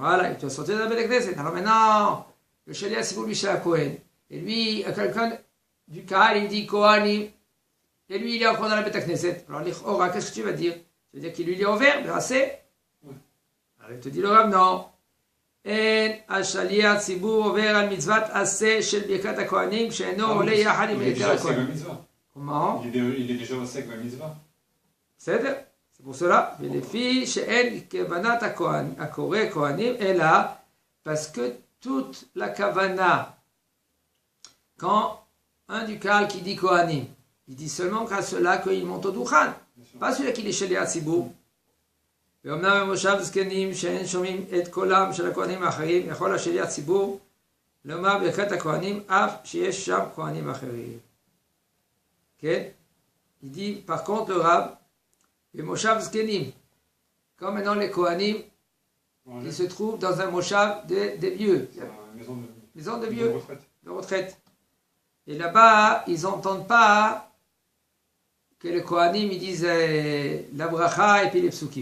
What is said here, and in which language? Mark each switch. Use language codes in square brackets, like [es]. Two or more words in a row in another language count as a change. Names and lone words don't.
[fr] Voilà, il doit sortir de la [he] בית כנסת. [fr] Alors maintenant, le [he] שליח ציבור, [fr] lui, c'est un Kohen. Et lui, quelqu'un du Kahal, il dit Kohanim. Et lui, il est encore dans la [he] בית כנסת. [fr] Alors, qu'est-ce que tu vas dire? Tu vas dire qu'il lui est ouvert, bien assez. Oui. Alors, il te dit le Rav, non. [he] En השליח ציבור עובר על מצוות עשה של ברכת הכהנים שאינו עולה יחד עם היתר הכהנים. [fr] Comment? Il est déjà au sec de la mitzvah. בסדר? c'est pour cela. [he] ולפי שאין כוונת הקורא כהנים, אלא [fr] parce que toute la kavana, quand un du Kahal qui dit Kohanim, il dit seulement qu'à cela qu'il monte au Duchan, pas celui qui est [he] שליח ציבור. ואומנם במושב זקנים שאין שומעים את קולם של הכהנים האחרים, יכול השליח ציבור לומר ברכת הכהנים אף שיש שם כהנים אחרים. כן? [fr] Il dit, par contre, le Rav, [he] במושב זקנים, [fr] comme maintenant les Kohanim, ils se trouvent dans un moshav des vieux, maison de vieux, de retraite. Et là-bas, ils n'entendent pas que les Kohanim ils disent la bracha et puis les psukim.